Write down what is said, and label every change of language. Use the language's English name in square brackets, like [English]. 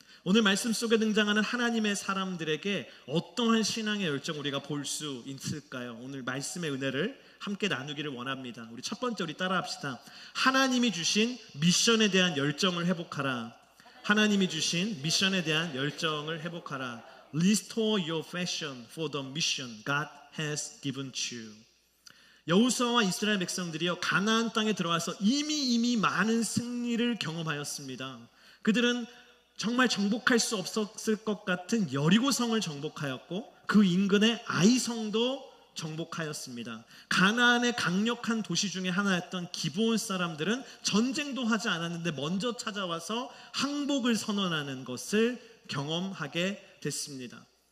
[Korean] 오늘 말씀 속에 등장하는 하나님의 사람들에게 어떠한 신앙의 열정 우리가 볼 수 있을까요? 오늘 말씀의 은혜를 함께 나누기를 원합니다. 우리 첫 번째 우리 따라합시다. 하나님이 주신 미션에 대한 열정을 회복하라. 하나님이 주신 미션에 대한 열정을 회복하라. [English] Restore your passion for the mission God has given you. [Korean] 여호수아와 이스라엘 백성들이요 가나안 땅에 들어와서 이미 많은 승리를 경험하였습니다. 그들은 정말 정복할 수 없었을 것 같은 여리고성을 정복하였고 그 인근의 아이성도 정복하였습니다. 가나안의 강력한 도시 중에 하나였던 기브온 사람들은 전쟁도 하지 않았는데 먼저 찾아와서 항복을 선언하는 것을 경험하게 됐습니다.